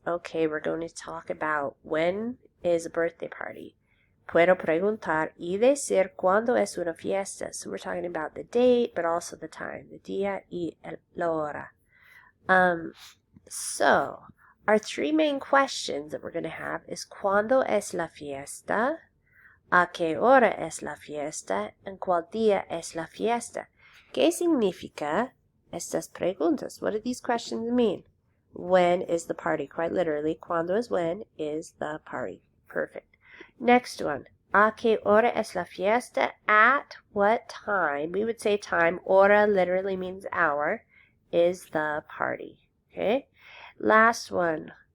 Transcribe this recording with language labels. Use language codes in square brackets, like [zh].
[en] Okay, we're going to talk about when is a birthday party. [es] Puedo preguntar y decir cuándo es una fiesta. [en] So we're talking about the date, but also the time. [es] The día y la hora. [en] So our three main questions that we're going to have is [es] ¿cuándo es la fiesta? ¿A qué hora es la fiesta? And ¿cuál día es la fiesta? ¿Qué significa estas preguntas? [en] What do these questions mean? When is the party? Quite literally, cuando is when is the party. Perfect. Next one. [es] ¿A qué hora es la fiesta? [en] At what time? We would say time. Hora literally means hour. Is the party. Okay. Last one.